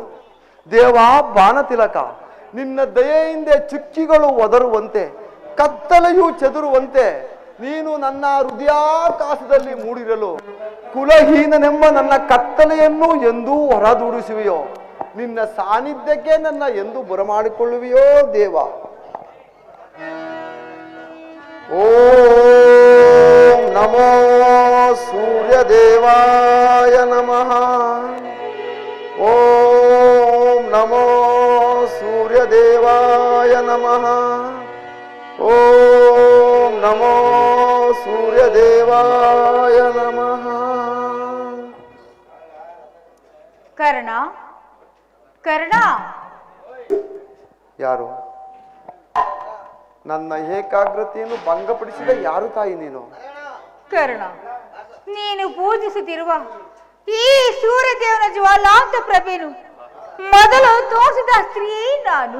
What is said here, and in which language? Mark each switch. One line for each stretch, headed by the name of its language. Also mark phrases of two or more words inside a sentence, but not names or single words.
Kannada: ದೇವ ಬಾಣತಿಲಕ, ನಿನ್ನ ದಯೆಯಿಂದ ಚುಕ್ಕಿಗಳು ಒದರುವಂತೆ ಕತ್ತಲೆಯೂ ಚೆದರುವಂತೆ ನೀನು ನನ್ನ ಹೃದಯಾಕಾಶದಲ್ಲಿ ಮೂಡಿರಲು ಕುಲಹೀನನೆಂಬ ನನ್ನ ಕತ್ತಲೆಯನ್ನು ಎಂದೂ ಹೊರದೂಡಿಸುವೆಯೋ, ನಿನ್ನ ಸಾನ್ನಿಧ್ಯಕ್ಕೆ ನನ್ನ ಎಂದು ಬರಮಾಡಿಕೊಳ್ಳುವೆಯೋ ದೇವ.
Sanskrit: ಓಂ ನಮೋ ಸೂರ್ಯದೇವಾಯ ನಮಃ. ಓಂ ನಮೋ ಸೂರ್ಯದೇವಾಯ ನಮಃ. ಓಂ ನಮೋ ಸೂರ್ಯದೇವಾಯ ನಮಃ.
Kannada: ಕರ್ಣ, ಕರ್ಣ. ಯಾರು? ನನ್ನ ಏಕಾಗ್ರತೆಯನ್ನು ಭಂಗಪಡಿಸಿದ ಯಾರು ತಾಯಿ ನೀನು? ಕರ್ಣ, ನೀನು ಪೂಜಿಸುತ್ತಿರುವ ಈ ಸೂರ್ಯದೇವನ ಜ್ವಾಲಾಂತ ಪ್ರಭೆನು ಮೊದಲು ತೋರಿಸಿದ ಸ್ತ್ರೀ ನಾನು.